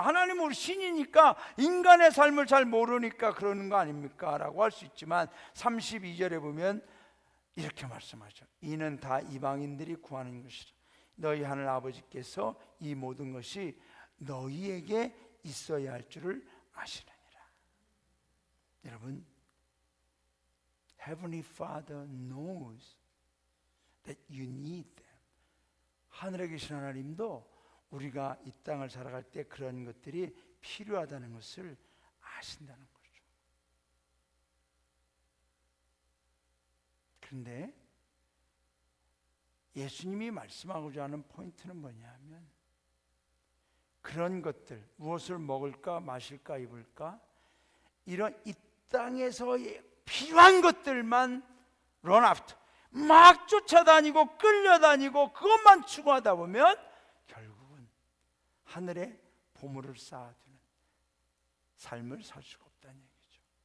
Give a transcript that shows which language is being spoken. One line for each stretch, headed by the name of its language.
Korean: 하나님은 우리 신이니까 인간의 삶을 잘 모르니까 그러는 거 아닙니까? 라고 할 수 있지만 32절에 보면 이렇게 말씀하죠. 이는 다 이방인들이 구하는 것이라. 너희 하늘 아버지께서 이 모든 것이 너희에게 있어야 할 줄을 아시느니라. 여러분,
English: Heavenly Father knows that you need them.
Korean: 하늘에 계신 하나님도 우리가 이 땅을 살아갈 때 그런 것들이 필요하다는 것을 아신다는 거죠. 그런데 예수님이 말씀하고자 하는 포인트는 뭐냐면, 그런 것들, 무엇을 먹을까 마실까 입을까, 이런 이 땅에서 필요한 것들만
English: run after,
Korean: 막 쫓아다니고 끌려다니고 그것만 추구하다 보면 결국은 하늘에 보물을 쌓아두는 삶을 살 수가 없다는 얘기죠.